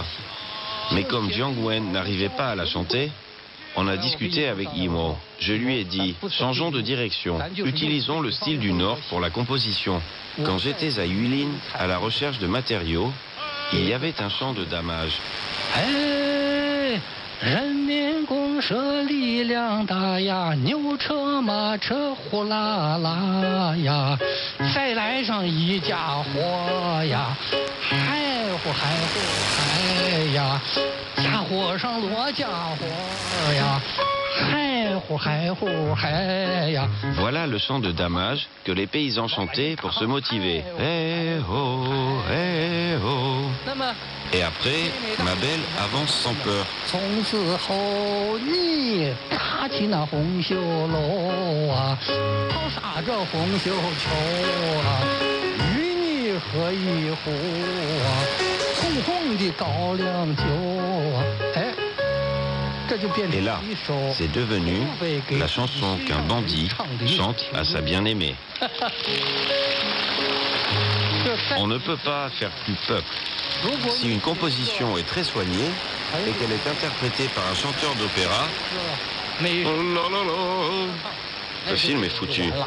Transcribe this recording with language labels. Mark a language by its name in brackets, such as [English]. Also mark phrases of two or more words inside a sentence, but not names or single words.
[French] Mais comme Jiang Wen n'arrivait pas à la chanter, on a discuté avec Yimou. Je lui ai dit, changeons de direction. Utilisons le style du Nord pour la composition. Quand j'étais à Yulin, à la recherche de matériaux, il y avait un chant de damage. [Chinese] 人民公社力量大呀，牛车马车呼啦啦呀，再来上一家伙呀，嗨呼嗨呼嗨呀，家伙上罗家伙呀，嗨呼嗨呼嗨呀。 [French] Voilà le chant de damage que les paysans chantaient pour se motiver. Eh oh, eh oh. Et après, ma belle avance sans peur. [Chinese] 从此后你搭起那红袖楼啊，好撒着红袖球啊，与你喝一壶啊，红红的高粱酒啊，哎，这就变成 [French] Et là, [Chinese] 一首 [French] c'est devenu la chanson qu'un bandit chante à sa bien-aimée. On ne peut pas faire plus peuple. Si une composition est très soignée et qu'elle est interprétée par un chanteur d'opéra, oh là là là, le film est foutu.